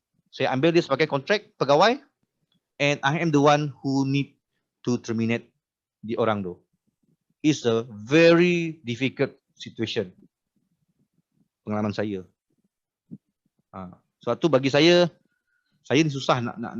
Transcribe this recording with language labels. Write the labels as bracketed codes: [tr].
[ms] Saya ambil dia sebagai kontrak pegawai. [en] And I am the one who need to terminate [ms] di orang tu. [en] It's a very difficult situation. [ms] Pengalaman saya. Sebab tu bagi saya ni susah nak.